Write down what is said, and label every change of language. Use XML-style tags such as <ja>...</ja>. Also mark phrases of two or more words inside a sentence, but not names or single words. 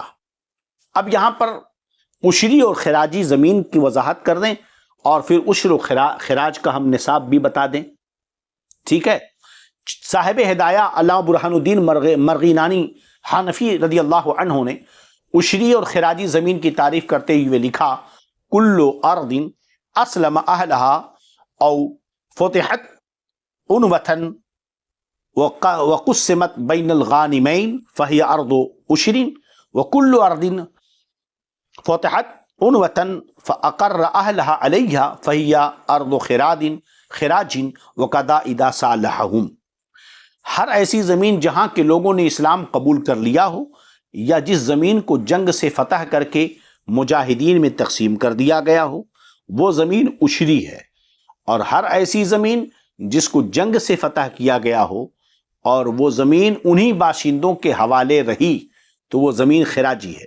<ur>اب یہاں پر عشری اور خراجی زمین کی وضاحت کر دیں اور پھر عشر و خراج کا ہم نصاب بھی بتا دیں، ٹھیک ہے؟ صاحب ہدایہ علامہ برہان الدین مرغینانی حنفی رضی اللہ عنہ نے عشری اور خراجی زمین کی تعریف کرتے ہوئے لکھا:</ur> <ar>کل ارض اسلم اہلہا او فتحت عنوتاً وقسمت بین الغانمین فہی ارض عشر وکل ارض فتحت عنوتاً فاقر اہلہا علیہا فہی ارض خراج وقضا اذا صالحہم۔</ar> <ur>ہر ایسی زمین جہاں کے لوگوں نے اسلام قبول کر لیا ہو یا جس زمین کو جنگ سے فتح کر کے مجاہدین میں تقسیم کر دیا گیا ہو، وہ زمین عشری ہے، اور ہر ایسی زمین جس کو جنگ سے فتح کیا گیا ہو اور وہ زمین انہی باشندوں کے حوالے رہی تو وہ زمین خراجی ہے۔</ur>